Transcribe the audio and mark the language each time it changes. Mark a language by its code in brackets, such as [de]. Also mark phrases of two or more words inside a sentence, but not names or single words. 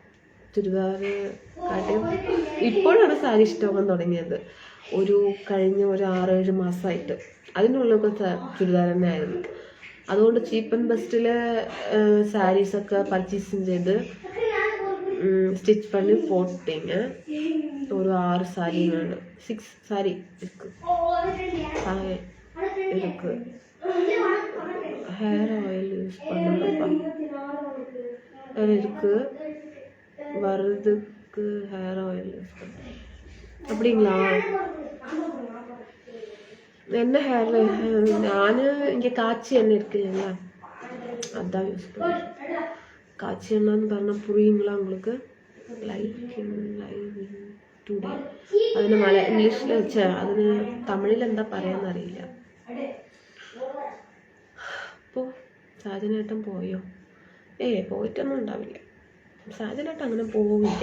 [ml] ചുരിദാർ കാട്ടിയും ഇപ്പോഴാണ് സാരി ഇഷ്ടമാകാൻ തുടങ്ങിയത്. കഴിഞ്ഞ ഒരു 6-7 മാസമായിട്ട്. അതിനുള്ളൊക്കെ ചുരിദാർ തന്നെ ആയിരുന്നു. അതുകൊണ്ട് [en] cheap and bestൽ [ml] സാരീസൊക്കെ പർച്ചേസിങ് ചെയ്ത് സ്റ്റിച്ച് [ta] பண்ணி போட்டிங்க. ஒரு 6 சாரி வேணும். 6 சாரி இருக்கு. [en] hair oil use [ta] பண்ணப்பா இருக்கு. வரதுக்கு [en] hair oil use [ta] பண்ண அப்படிங்களா? என்ன ஹேர்? நான் இங்கே காய்ச்சி எண்ணெய் இருக்கு இல்லைங்களா, அதான் யூஸ் பண்ணுறேன். காய்ச்சி எண்ணெய்ன்னு പറഞ്ഞാൽ புரியுங்களா உங்களுக்கு? [en] live today [ml] അതിന് ഇംഗ്ലീഷിൽ വെച്ചാൽ അതിന് തമിഴിൽ എന്താ പറയാന്നറിയില്ല. സാജനേട്ടൻ പോയോ? പോയിട്ടൊന്നും ഉണ്ടാവില്ല. സാജനേട്ടൻ അങ്ങനെ പോവില്ല.